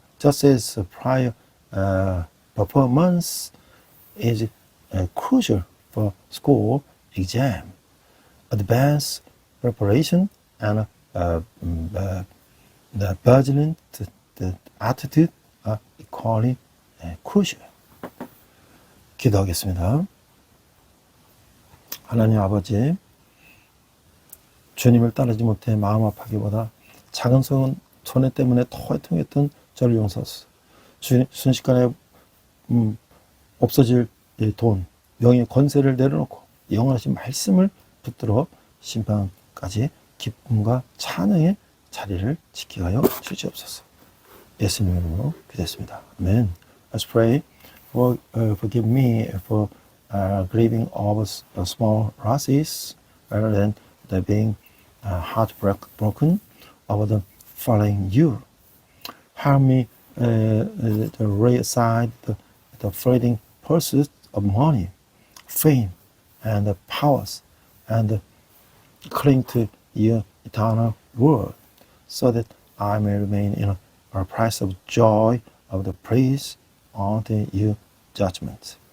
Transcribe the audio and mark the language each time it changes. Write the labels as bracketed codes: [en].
[en] Just as prior performance is crucial for school exam, advanced preparation and the vigilant attitude are equally crucial. [ko] 기도하겠습니다. 하나님 아버지, 주님을 따르지 못해 마음 아파하기보다 작은 손해 때문에 통했던 저를 용서하소서. 순식간에 없어질 돈, 명예, 권세를 내려놓고 영원하신 말씀을 붙들어 심판 때까지 기쁨과 찬양의 자리를 지키게 하여 주시옵소서. 예수님 이름으로 기도했습니다. 아멘. [en] Let's pray. Forgive me for grieving over small losses rather than the being heartbroken over the following you. Help me to lay aside the fleeting pursuit of money, fame, and the powers, and cling to your eternal word, so that I may remain in a place of joy of the praise unto your judgment.